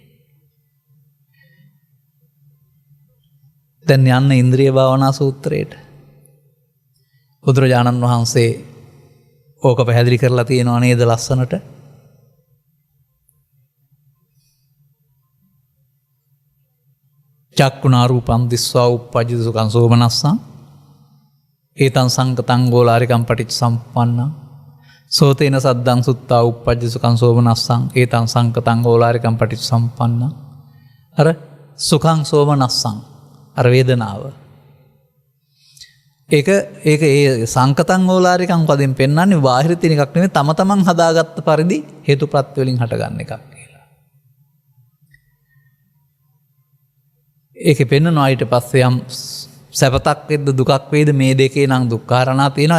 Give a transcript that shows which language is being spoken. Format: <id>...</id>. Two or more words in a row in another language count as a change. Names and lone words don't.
<si>දැන් යන්න ඉන්ද්‍රිය භාවනා සූත්‍රයට. බුදුරජාණන් වහන්සේ ඕක පැහැදිලි කරලා තියෙනවා නේද ලස්සනට?</si> <pi>චක්කුණා රූපං දිස්වා උප්පජ්ජති සුඛං සෝමනස්සං ඒතං සංකතං ගෝලාරිකං පටිච්චසමුප්පන්නං සෝතේන සද්දං සුත්තා උප්පජ්ජති සුඛං සෝමනස්සං ඒතං සංකතං ගෝලාරිකං පටිච්චසමුප්පන්නං.</pi> <si>අර</si> <pi>සුඛං සෝමනස්සං</pi> <si>අර වේදනාව. ඒක ඒ</si> <pi>සංකතං ගෝලාරිකං</pi> <si>පදෙන් පෙන්වන්නේ බාහිර තියෙන එකක් නෙමෙයි තම තමන් හදාගත්ත පරිදි හේතුප්‍රත්‍ය වලින් හටගන්න එකක්. ඒකේ පෙන්වනවා ඊට පස්සේ යම් සැපතක් වෙද්ද දුකක් වේද මේ දෙකේ නම් දුක්ඛාරණා තියෙනවා.</si>